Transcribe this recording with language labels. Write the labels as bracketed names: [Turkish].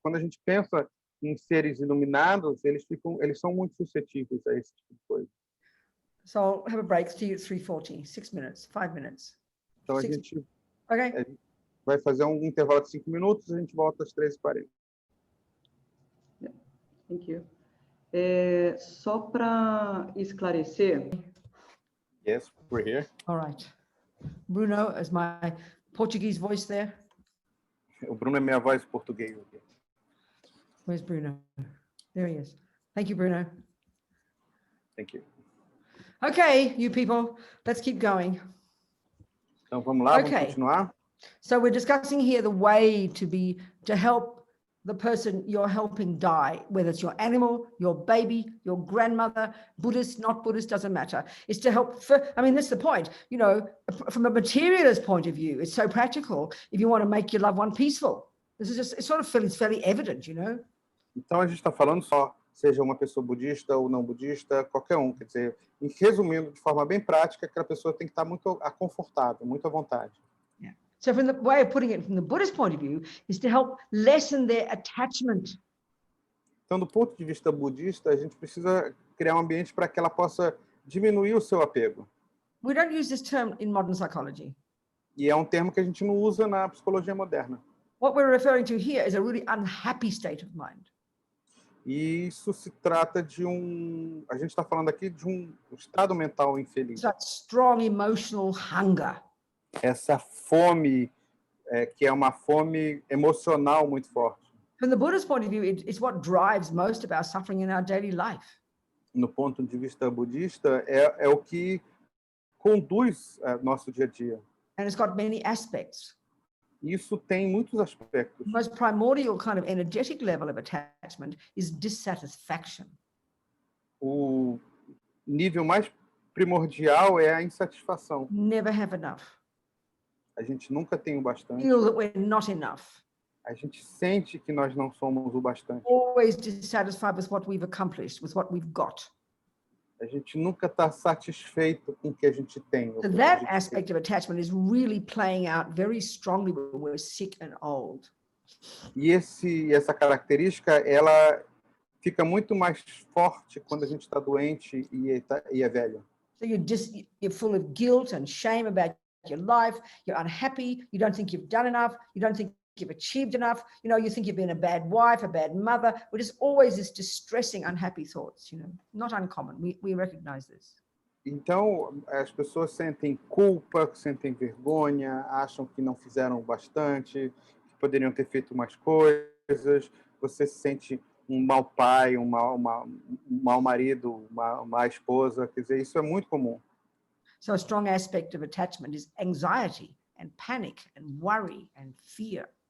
[Portuguese] Quando a gente pensa em seres iluminados, eles são muito suscetíveis a esse tipo de coisa. [English] So I'll have a break, see you at 3:40, 6 minutes, 5 minutes. [Portuguese] Então a gente vai fazer um intervalo de 5 minutos, a gente volta às 13h40. [English] Thank you. [Portuguese] Só para esclarecer. [English] Yes, we're here. All right. Bruno, is my Portuguese voice there? [Portuguese] O Bruno é minha voz portuguesa. [English] Where's Bruno? There he is. Thank you, Bruno. Thank you. Okay, you people, let's keep going. [Portuguese] Então vamos lá, vamos [English] Okay. [Portuguese] continuar. [English] So we're discussing here the way to help the person you're helping die, whether it's your animal, your baby, your grandmother, Buddhist, not Buddhist, doesn't matter. It's to help, I mean, that's the point. You know, from a materialist point of view, it's so practical if you want to make your loved one peaceful. This is just, it sort of feels fairly evident, you know? [Portuguese] Então a gente está falando só, seja uma pessoa budista ou não budista, qualquer um. Quer dizer, resumindo de forma bem prática, aquela pessoa tem que estar muito confortável, muito à vontade. [English] So from the way of putting it from the Buddhist point of view is to help lessen their attachment. [Portuguese] Então, do ponto de vista budista, a gente precisa criar um ambiente para que ela possa diminuir o seu apego. [English] We don't use this term in modern psychology. [Portuguese] E é um termo que a gente não usa na psicologia moderna. [English] What we're referring to here is a really unhappy state of mind. [Portuguese] E isso se trata de a gente está falando aqui de um estado mental infeliz. [English] It's that strong emotional hunger. [Portuguese] Essa fome, que é uma fome emocional muito forte. [English] From the Buddhist point of view, it's what drives most of our suffering in our daily life. [Portuguese] No ponto de vista budista, é o que conduz nosso dia a dia. [English] And it's got many aspects. [Portuguese] Isso tem muitos aspectos. [English] The most primordial kind of energetic level of attachment is dissatisfaction. [Portuguese] O nível mais primordial é a insatisfação. [English] Never have enough. [Portuguese] A gente nunca tem o bastante. [English] Feel that we're not enough. [Portuguese] A gente sente que nós não somos o bastante. [English] Always dissatisfied with what we've accomplished, with what we've got. [Portuguese] A gente nunca está satisfeito com o que a gente tem. [English] So that aspect of attachment is really playing out very strongly when we're sick and old. [Portuguese] E essa característica, ela fica muito mais forte quando a gente está doente e é velho. [English] So you're full of guilt and shame about your life. You're unhappy. You don't think you've done enough. You don't think you've achieved enough. You know, you think you've been a bad wife, a bad mother. But it's always this distressing, unhappy thoughts, you know, not uncommon. We recognize this. [Portuguese] Então, as pessoas sentem culpa, sentem vergonha, acham que não fizeram bastante, que poderiam ter feito mais coisas. Você se sente um mau pai, um mau marido, uma má esposa. Quer dizer, isso é muito comum. [English] So a strong aspect of attachment is anxiety and panic and worry and fear.